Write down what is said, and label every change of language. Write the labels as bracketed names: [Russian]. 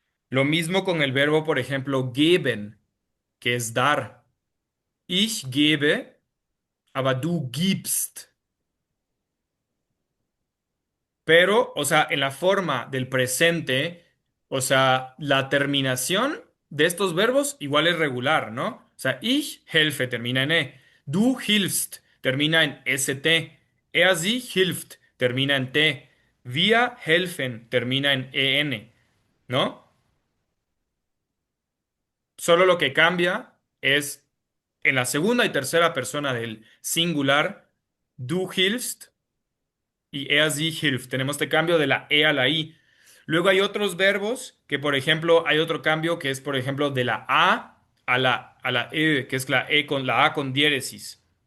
[Spanish] Lo mismo con el verbo, por ejemplo, geben, que es dar. [German] Ich gebe, aber du gibst. [Spanish] Pero, o sea, en la forma del presente, o sea, la terminación de estos verbos igual es regular, ¿no? O sea, ich helfe termina en E. Du hilfst termina en ST. Er sie hilft termina en T. Wir helfen termina en EN, ¿no? Solo lo que cambia es en la segunda y tercera persona del singular, du hilfst y sie hilft. Tenemos este cambio de la E a la I. Luego hay otros verbos que, por ejemplo, hay otro cambio que es, por ejemplo, de la A a la E, que es la A con diéresis.